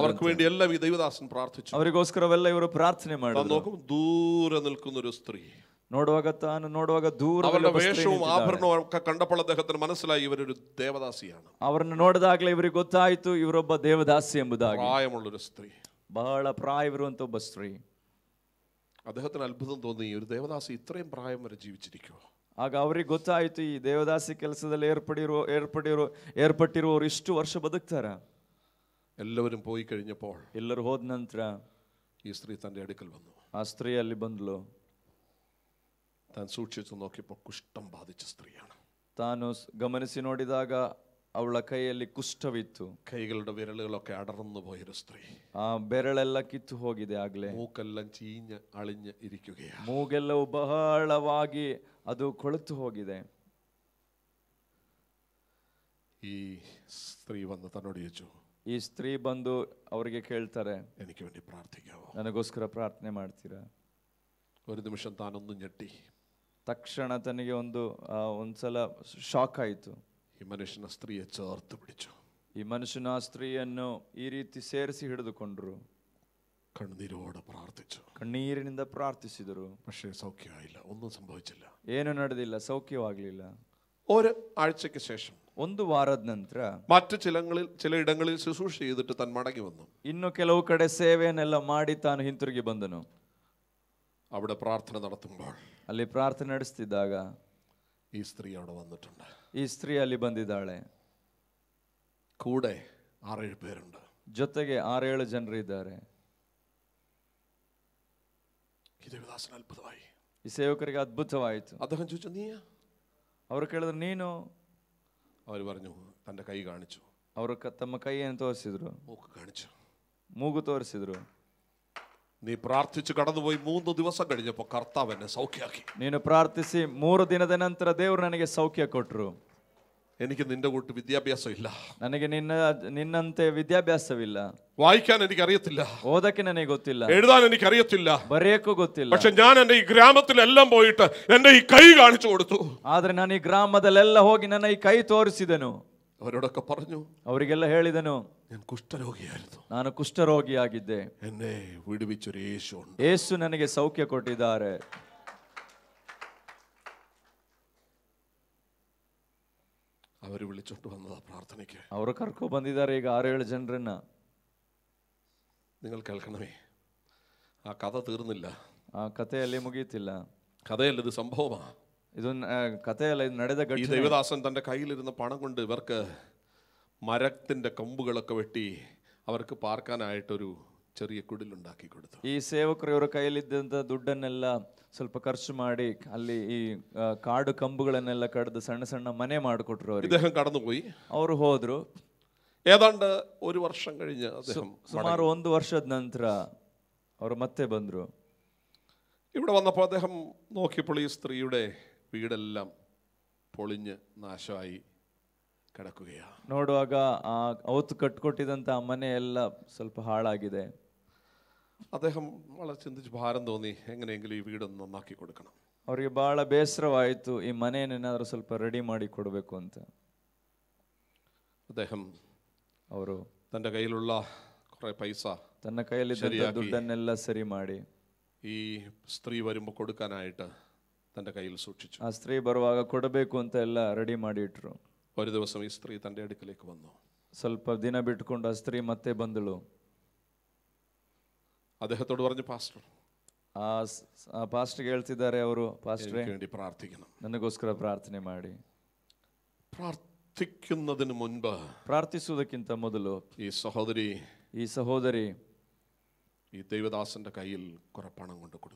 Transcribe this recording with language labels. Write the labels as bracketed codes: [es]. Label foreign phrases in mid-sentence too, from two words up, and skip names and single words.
[ml] അവർക്ക് വേണ്ടി എല്ലാം ഈ ദൈവദാസൻ പ്രാർത്ഥിച്ചു. [kn] ಅವರಿಗೋಸ್ಕರವೆಲ್ಲ ಇವರು ಪ್ರಾರ್ಥನೆ ಮಾಡಿದ್ರು. [ml] നോക്കും ദൂരെ നിൽക്കുന്ന ഒരു സ്ത്രീ, [kn] ನೋಡುವಾಗ ದೂರ [ml] അവരുടെ വേഷവും ആഭരണവും ഒക്കെ കണ്ടപ്പോൾ അദ്ദേഹത്തിന് മനസ്സിലായി ഇവരൊരു ദേവദാസിയാണ്. [kn] ಅವರನ್ನು ನೋಡಿದಾಗಲೇ ಇವರಿಗೆ ಗೊತ್ತಾಯಿತು ಇವರೊಬ್ಬ ದೇವದಾಸಿ ಎಂಬುದಾಗಿ. [ml] പ്രായമുള്ളൊരു സ്ത്രീ, [kn] ಬಹಳ ಪ್ರಾಯವಿರುವಂತ ಒಬ್ಬ ಸ್ತ್ರೀ. [ml] അദ്ദേഹത്തിന് അത്ഭുതം തോന്നി, ഒരു ദേവദാസി ഇത്രയും പ്രായം വരെ ജീവിച്ചിരിക്കുമോ? [kn] ಆಗ ಅವರಿಗೆ ಗೊತ್ತಾಯಿತು ಈ ದೇವದಾಸಿ ಕೆಲಸದಲ್ಲಿ ಏರ್ಪಟ್ಟಿರುವವರು ಇಷ್ಟು ವರ್ಷ ಬದುಕ್ತಾರ. [ml] എല്ലാവരും പോയി കഴിഞ്ഞപ്പോൾ [kn] ಎಲ್ಲರೂ ಹೋದ ನಂತರ [ml] ഈ സ്ത്രീ തന്റെ അടുക്കൽ വന്നു. [kn] ಆ ಸ್ತ್ರೀ ಅಲ್ಲಿ ಬಂದ್ಲು. [ml] താൻ സൂക്ഷിച്ചു നോക്കിയപ്പോൾ കുഷ്ഠം ബാധിച്ച സ്ത്രീയാണ്. [kn] ತಾನು ಗಮನಿಸಿ ನೋಡಿದಾಗ ಅವಳ ಕೈಯಲ್ಲಿ ಕುಷ್ಠವಿತ್ತು. [ml] കൈകളുടെ വിരലുകളൊക്കെ അടർന്നു പോയൊരു സ്ത്രീ. [kn] ಆ ಬೆರಳೆಲ್ಲ ಕಿತ್ತು ಹೋಗಿದೆ. ಆಗ್ಲೇ [ml] മൂക്കെല്ലാം ചീഞ്ഞ് അളിഞ്ഞ് ഇരിക്കുകയാണ്. [kn] ಮೂಗೆಲ್ಲವೂ ಬಹಳವಾಗಿ ಅದು ಕೊಳೆತು ಹೋಗಿದೆ. [ml] ഈ സ്ത്രീ വന്ന് തന്നോട് ചോദിച്ചു, [kn] ಈ ಸ್ತ್ರೀ ಬಂದು ಅವರಿಗೆ ಕೇಳ್ತಾರೆ, [ml] എനിക്ക് വേണ്ടി പ്രാർത്ഥിക്കാവോ? [kn] ನನಗೋಸ್ಕರ ಪ್ರಾರ್ಥನೆ ಮಾಡ್ತೀರಾ? [ml] ഒരു നിമിഷം താനൊന്നും ഞെട്ടി. [kn] ತಕ್ಷಣ ತನಗೆ ಒಂದ್ಸಲ ಶಾಕ್ ಆಯಿತು. [ml] ഈ മനുഷ്യനെ സ്ത്രീയെ ചേർത്ത് പിടിച്ചു. [kn] ಈ ಮನುಷ್ಯನ ಆ ಸ್ತ್ರೀಯನ್ನು ಈ ರೀತಿ ಸೇರಿಸಿ ಹಿಡಿದುಕೊಂಡ್ರು. [ml] കണ്ണീരോടെ പ്രാർത്ഥിച്ചു. [kn] ಕಣ್ಣೀರಿನಿಂದ ಪ್ರಾರ್ಥಿಸಿದರು. [ml] പക്ഷേ സൗഖ്യമായില്ല, ഒന്നും സംഭവിച്ചില്ല. [kn] ಏನು ನಡೆದಿಲ್ಲ, ಸೌಖ್ಯವಾಗಲಿಲ್ಲ. [ml] ഒരു ആഴ്ചയ്ക്ക് ശേഷം, [kn] ಒಂದು ವಾರದ ನಂತರ [ml] മറ്റു ചിലയിടങ്ങളിൽ ശുശ്രൂഷ ചെയ്തിട്ട് താൻ മടങ്ങി വന്നു. [kn] ಇನ್ನು ಕೆಲವು ಕಡೆ ಸೇವೆಯನ್ನೆಲ್ಲ ಮಾಡಿ ತಾನು ಹಿಂತಿರುಗಿ ಬಂದನು. [ml] അവിടെ പ്രാർത്ഥന നടത്തുമ്പോൾ [kn] ಅಲ್ಲಿ ಪ್ರಾರ್ಥನೆ ನಡೆಸ್ತಿದ್ದಾಗ [ml] ഈ സ്ത്രീ അവിടെ വന്നിട്ടുണ്ട്. [kn] ಈ ಸ್ತ್ರೀ ಅಲ್ಲಿ ಬಂದಿದ್ದಾಳೆ. [ml] കൂടെ 6-7 പേരുണ്ട്. [kn] ಜೊತೆಗೆ 6-7 ಜನರಿದ್ದಾರೆ. [ml] ഈ ദേവദാസന് അത്ഭുതമായി. [kn] ಈ ಸೇವಕರಿಗೆ ಅದ್ಭುತವಾಯಿತು. [ml] അദ്ദേഹം ചോദിച്ചു, നീയാ? [kn] ಅವರು ಕೇಳಿದ್ರು, ನೀನು? [ml] അവർ പറഞ്ഞു, തന്റെ കൈ കാണിച്ചു. [kn] ಅವರು ತಮ್ಮ ಕೈಯನ್ನು ತೋರಿಸಿದ್ರು, [ml] മൂക്ക് കാണിച്ചു, [kn] ಮೂಗು ತೋರಿಸಿದ್ರು. [ml] നീ പ്രാർത്ഥിച്ചു കടന്നുപോയി 3 ദിവസം കഴിഞ്ഞപ്പോൾ കർത്താവ് എന്നെ സൗഖ്യമാക്കി. [kn] ನೀನು ಪ್ರಾರ್ಥಿಸಿ 3 ದಿನದ ನಂತರ ದೇವರು ನನಗೆ ಸೌಖ್ಯ ಕೊಟ್ಟರು. [ml] എനിക്ക് നിന്റെ കൂട്ട് വിദ്യാഭ്യാസം ഇല്ല, [kn] ನನಗೆ ನಿನ್ನಂತೆ ವಿದ್ಯಾಭ್ಯಾಸವಿಲ್ಲ, [ml] വായിക്കാൻ എനിക്ക് അറിയത്തില്ല, [kn] ಓದಕ್ಕೆ ನನಗೆ ಗೊತ್ತಿಲ್ಲ, [ml] എഴുതാൻ എനിക്ക് അറിയത്തില്ല, [kn] ಬರೆಯಕ್ಕೂ ಗೊತ್ತಿಲ್ಲ. [ml] പക്ഷെ ഞാൻ എന്റെ ഈ ഗ്രാമത്തിലെല്ലാം പോയിട്ട് എന്റെ ഈ കൈ കാണിച്ചു കൊടുത്തു. [kn] ಆದ್ರೆ ನಾನು ಈ ಗ್ರಾಮದಲ್ಲೆಲ್ಲ ಹೋಗಿ ನನ್ನ ಈ ಕೈ ತೋರಿಸಿದನು. [ml] അവരോടൊക്കെ പറഞ്ഞു, [kn] ಅವರಿಗೆಲ್ಲ ಹೇಳಿದನು, [ml] ഞാൻ കുഷ്ഠരോഗിയായിരുന്നു, [kn] ನಾನು ಕುಷ್ಠರೋಗಿಯಾಗಿದ್ದೆ, [ml] എന്നെ വിടുവിച്ചൊരു യേശു ഉണ്ട്. [kn] ಯೇಸು ನನಗೆ ಸೌಖ್ಯ ಕೊಟ್ಟಿದ್ದಾರೆ. [ml] അവർ വിളിച്ചോണ്ട് വന്നതാ പ്രാർത്ഥനയ്ക്ക്. [kn] ಅವರು ಕರ್ಕೊ ಬಂದಿದ್ದಾರೆ ಈಗ 6-7 ಜನರನ್ನ. [ml] നിങ്ങൾ കേൾക്കണമേ, ആ കഥ തീർന്നില്ല. [kn] ಆ ಕಥೆಯಲ್ಲಿ ಮುಗಿಯುತ್ತಿಲ್ಲ. [ml] കഥയല്ല, ഇത് സംഭവമാ. [kn] ಇದು ಕಥೆಯಲ್ಲ, ಇದು ನಡೆದ [ml] ഈ [kn] ಘಟನೆ. [ml] ദേവദാസൻ തന്റെ കയ്യിലിരുന്ന പണം കൊണ്ട് ഇവർക്ക് മരത്തിന്റെ കമ്പുകളൊക്കെ വെട്ടി അവർക്ക് പാർക്കാനായിട്ടൊരു ചെറിയ കുടിലുണ്ടാക്കി കൊടുത്തു. [kn] ಈ ಸೇವಕರು ಇವರ ಕೈಯಲ್ಲಿದ್ದಂಥ ದುಡ್ಡನ್ನೆಲ್ಲ ಸ್ವಲ್ಪ ಖರ್ಚು ಮಾಡಿ ಅಲ್ಲಿ ಈ ಕಾಡು ಕಂಬುಗಳನ್ನೆಲ್ಲ ಕಡಿದು ಸಣ್ಣ ಸಣ್ಣ ಮನೆ ಮಾಡಿಕೊಟ್ರು ಅವರಿಗೆ. [ml] ഇദ്ദേഹം കടന്നുപോയി. [kn] ಅವರು ಹೋದ್ರು. [ml] ഏതാണ്ട് 1 വർഷം കഴിഞ്ഞ് അദ്ദേഹം [kn] ಸುಮಾರು 1 ವರ್ಷದ ನಂತರ ಅವರು ಮತ್ತೆ ಬಂದ್ರು. [ml] ഇവിടെ വന്നപ്പോൾ അദ്ദേഹം നോക്കിയപ്പോൾ ഈ സ്ത്രീയുടെ വീടെല്ലാം പൊളിഞ്ഞ് നാശമായി കിടക്കുകയാണ്. [kn] ನೋಡುವಾಗ ಅವತ್ತು ಕಟ್ಕೊಟ್ಟಿದಂತ ಮನೆ ಎಲ್ಲ ಸ್ವಲ್ಪ ಹಾಳಾಗಿದೆ. [ml] അദ്ദേഹം വളരെ ചിന്തിച്ച് ഭാരം തോന്നി, എങ്ങനെയെങ്കിലും ഈ വീടൊന്ന് നന്നാക്കി കൊടുക്കണം. [kn] ಅವರಿಗೆ ಬಹಳ ಬೇಸರವಾಯಿತು, ಈ ಮನೆಯನ್ನೇನಾದ್ರೂ ಸ್ವಲ್ಪ ರೆಡಿ ಮಾಡಿ ಕೊಡಬೇಕು ಅಂತ. [ml] അദ്ദേഹം [kn] ಅವರು [ml] തൻ്റെ കയ്യിലുള്ള കുറേ പൈസ [kn] ತನ್ನ ಕೈಯಲ್ಲಿದ್ದಂಥ ದುಡ್ಡನ್ನೆಲ್ಲ ಸರಿ ಮಾಡಿ [ml] ഈ സ്ത്രീ വരുമ്പോൾ കൊടുക്കാനായിട്ട് തൻ്റെ കയ്യിൽ സൂക്ഷിച്ചു. [kn] ಆ ಸ್ತ್ರೀ ಬರುವಾಗ ಕೊಡಬೇಕು ಅಂತ ಎಲ್ಲ ರೆಡಿ ಮಾಡಿ ಇಟ್ರು. [ml] ഒരു ദിവസം ഈ സ്ത്രീ തൻ്റെ അടുക്കലേക്ക് വന്നു. [kn] ಸ್ವಲ್ಪ ದಿನ ಬಿಟ್ಕೊಂಡು ಆ ಸ್ತ್ರೀ ಮತ್ತೆ ಬಂದಳು. [ml] അദ്ദേഹത്തോട് പറഞ്ഞു, പാസ്റ്റർ, [kn] ಆ ಪಾಸ್ಟರ್ಗೆ ಹೇಳ್ತಿದ್ದಾರೆ ಅವರು, ಪಾಸ್ಟ್ರೇ [ml] വേണ്ടി പ്രാർത്ഥിക്കണം, [kn] ನನಗೋಸ್ಕರ ಪ್ರಾರ್ಥನೆ ಮಾಡಿ. [ml] പ്രാർത്ഥിക്കുന്നതിന് മുൻപ് [kn] ಪ್ರಾರ್ಥಿಸುವುದಕ್ಕಿಂತ ಮೊದಲು [ml] ഈ [kn] ಸಹೋದರಿ [ml] ഈ ദൈവദാസന്റെ കയ്യിൽ കുറെ പണം കൊണ്ട് കൊടുത്തു.